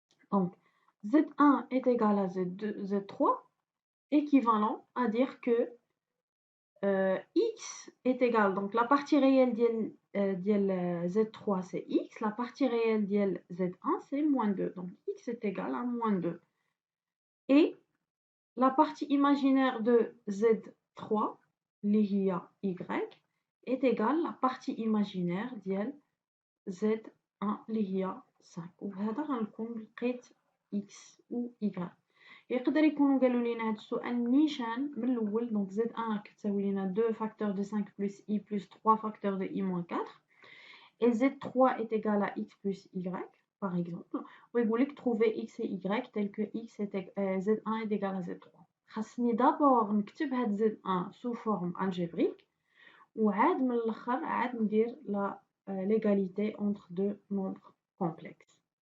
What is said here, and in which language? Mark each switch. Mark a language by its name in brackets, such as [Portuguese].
[French] Donc z1 est égal à z2, z3, équivalent à dire que x est égal, donc la partie réelle de z3 c'est x, la partie réelle de z1 c'est moins 2, donc x est égal à moins 2. Et la partie imaginaire de z3, [Arabic] اللي هي y, [French] est égale à la partie imaginaire [Arabic] ديال z1 اللي هي 5. وبهذا غنكون لقيت x و y. يقدر يكونوا قالوا لينا هذا السؤال نيشان من الاول دونك z1 كتساوي لينا [French] 2 facteur de 5 plus i plus 3 facteur de i moins 4 et z3 est égal à x plus y par exemple [Arabic] ويقول لك [French] trouver x et y tel que x est z1 est égal à z3. [Arabic] خاصني دابور نكتب هاد z1 [French] sous forme algébrique [Arabic] وعاد من الاخر عاد ندير لا [French] l'égalité entre deux nombres complexes.